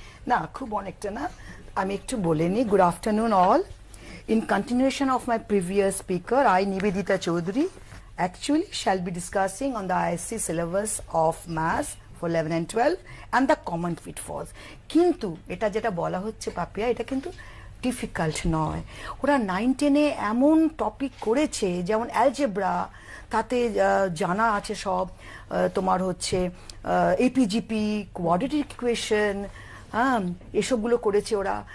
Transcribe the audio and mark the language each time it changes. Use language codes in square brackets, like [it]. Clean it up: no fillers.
[bn] না, খুব অনেকটা না। আমি একটু বলে নিই। [en] Good afternoon all. In continuation of my previous speaker, I, Nivedita Chaudhary, actually shall be discussing on the ISC syllabus of Maths for 11 and 12 and the common pitfalls. [bn] কিন্তু এটা যেটা বলা হচ্ছে পাপিয়া, এটা কিন্তু ডিফিকাল্ট নয়। ওরা 9-10-এ এমন টপিক করেছে, যেমন অ্যালজেব্রা, তাতে জানা আছে সব, তোমার হচ্ছে এপিজিপি, কোয়াড্রেটিক ইকুয়েশন, হ্যাঁ, এসবগুলো করেছে ওরা।